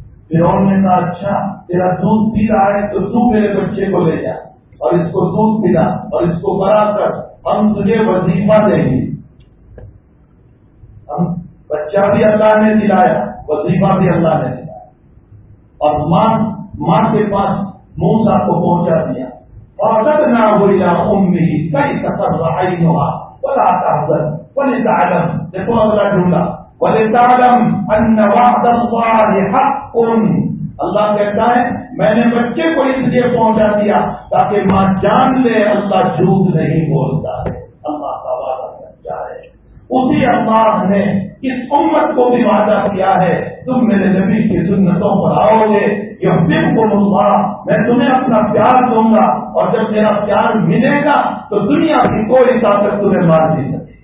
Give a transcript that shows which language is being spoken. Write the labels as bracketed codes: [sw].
[ur] فرعون نے کہا اچھا تیرا دودھ پی رہا ہے تو تو میرے بچے کو لے جا اور اس کو دودھ پلا اور اس کو بڑا کر، ہم تجھے وظیفہ دیں گے. ہم بچہ بھی اللہ نے دلایا، وظیفہ بھی اللہ نے دلایا. اور ماں کے پاس موسیٰ کو پہنچا دیا. [ar] وردتنا إلى أمه كيف تقر عينها ولا تحزن ولتعلم لكم رجلا ولتعلم أن وعد الله حق. [ur] اللہ کہتا ہے میں نے بچے کو اس لیے پہنچا دیا تاکہ ماں جان لے اللہ جھوٹ نہیں بولتا ہے, اللہ کا وعدہ سچا ہے. اسی اللہ نے اس امت کو بھی وعدہ کیا ہے تم میرے نبی کی سنتوں پر آؤ گے [ar] یحببکم اللہ, [ur] میں تمہیں اپنا پیار دوں گا اور جب میرا پیار ملے گا تو دنیا کی کوئی طاقت تمہیں مار نہیں سکے.